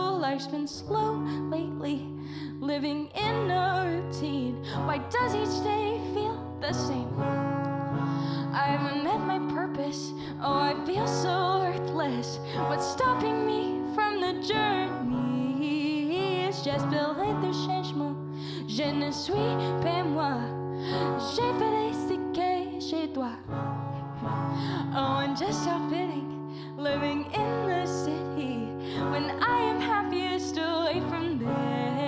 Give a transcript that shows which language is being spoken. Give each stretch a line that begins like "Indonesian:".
English: Life's been slow lately, living in a routine. Why does each day feel the same? I haven't met my purpose, oh I feel so worthless. What's stopping me from the journey? It's just
French: peut-être le changement. Je ne suis pas moi, j'ai fait ce que je dois.
English: Oh, and just how fitting, living in the city when I am happiest away from there.